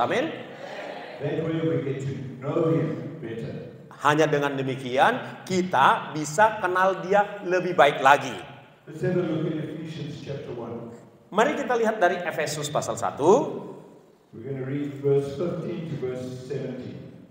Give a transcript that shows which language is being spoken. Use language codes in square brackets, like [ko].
[id] Amin. [en] That way we get to know Him better. [id] Hanya dengan demikian kita bisa kenal Dia lebih baik lagi. [en] Let's have a look at Ephesians chapter 1. [id] Mari kita lihat dari Efesus pasal 1. [en] We're going to read verse 15 to verse 17.